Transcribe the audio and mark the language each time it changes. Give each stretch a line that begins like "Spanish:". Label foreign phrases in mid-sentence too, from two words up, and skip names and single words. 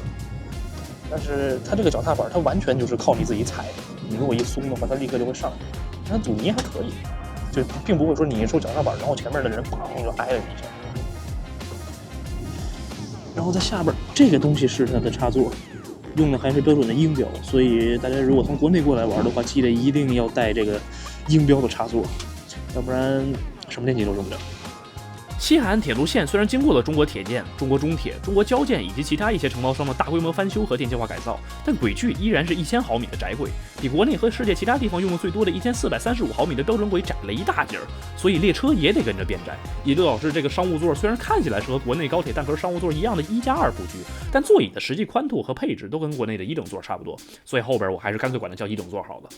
Chinese: 但是它這個腳踏板它完全就是靠你自己踩的，你如果一鬆的話，它立刻就會上去。它阻尼還可以。就並不會說你一收腳踏板，然後前面的人砰就挨了你一下。然後在下邊這個東西是它的插座，用的還是標準的英標，所以大家如果從國內過來玩的話，記得一定要帶這個英標的插座，要不然什麼電器都用不了。西海岸鐵路線雖然經過了中國鐵建、中國中鐵、中國交建以及其他一些承包商的大規模翻修和電氣化改造，但軌距依然是1000毫米的窄軌，比國內和世界其他地方用的最多的1435毫米的標準軌窄了一大截兒，所以列車也得跟着變窄，也就導致這個商務座雖然看起來是和國內高鐵單殼商務座一樣的1+2布局，但座椅的實際寬度和配置都跟國內的一整座差不多，所以後邊我還是乾脆管它叫一整座好了。